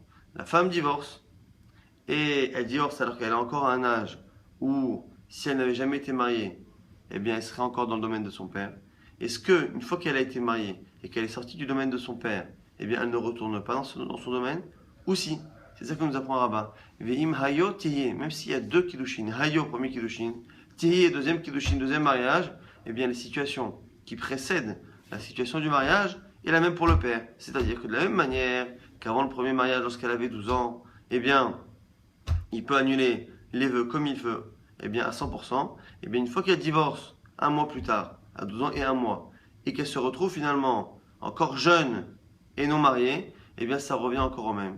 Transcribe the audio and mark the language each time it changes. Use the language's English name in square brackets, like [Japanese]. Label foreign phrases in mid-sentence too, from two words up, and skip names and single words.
[French] La femme divorce, et elle divorce alors qu'elle est encore à un âge où, si elle n'avait jamais été mariée, eh bien elle serait encore dans le domaine de son père. Est-ce que, une fois qu'elle a été mariée et qu'elle est sortie du domaine de son père, eh bien elle ne retourne pas dans son domaine? Ou si? C'est ça que nous apprend Rabba. [Hebrew] ואם היו תהיה, [French] même s'il y a 2 kiddushin, hayo premier kiddushin, tiye deuxième kiddushin, deuxième mariage, eh bien les situations qui précèdent la situation du mariage est la même pour le père. C'est-à-dire que de la même manière qu'avant le premier mariage, lorsqu'elle avait 12 ans, eh bien il peut annuler les vœux comme il veut, eh bien à 100%, eh bien une fois qu'elle divorce, 1 mois plus tard, à 12 ans et 1 mois, et qu'elle se retrouve finalement encore jeune et non mariée, eh bien ça revient encore au même.